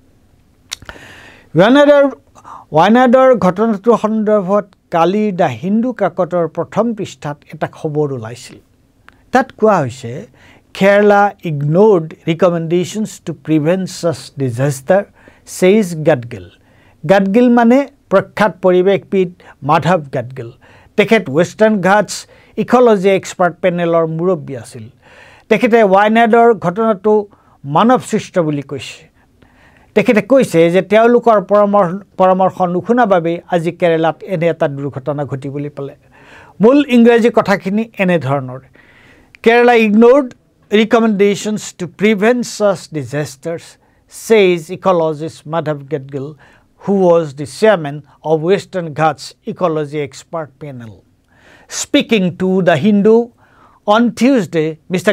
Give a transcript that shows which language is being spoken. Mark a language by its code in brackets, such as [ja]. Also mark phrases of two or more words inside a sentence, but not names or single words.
[as] ৱায়নাডৰ ঘটনাটোৰ সন্দৰ্ভত কালি দ্য হিন্দু কাকতৰ প্ৰথম পৃষ্ঠাত এটা খবৰ ওলাইছিল। তাত কোৱা হৈছে [en] Kerala ignored recommendations to prevent such disasters says Gadgil. [as] গাডগিল মানে প্ৰখ্যাত পৰিৱেশবিদ মাধৱ গাডগিল। তেখেত ৱেষ্টাৰ্ন ঘাটছ ইকলজী এক্সপাৰ্ট পেনেলৰ মুৰব্বী আছিল। তেখেতে ৱায়নাডৰ ঘটনাটো মানৱ সৃষ্ট বুলি কৈছে। तेखेते কৈছে যে তেওঁলোকৰ পৰামৰ্শ নুশুনা বাবে আজি কেৰালাত এনে এটা দুৰ্ঘটনা ঘটিবলৈ পালে। মূল ইংৰাজী কথাখিনি এনে ধৰণৰ। [en] কেৰালা ignored recommendations to prevent such disasters, says ecologist Madhav Gadgil, who was the chairman of Western Ghats Ecology Expert Panel. Speaking to The Hindu on Tuesday, Mr.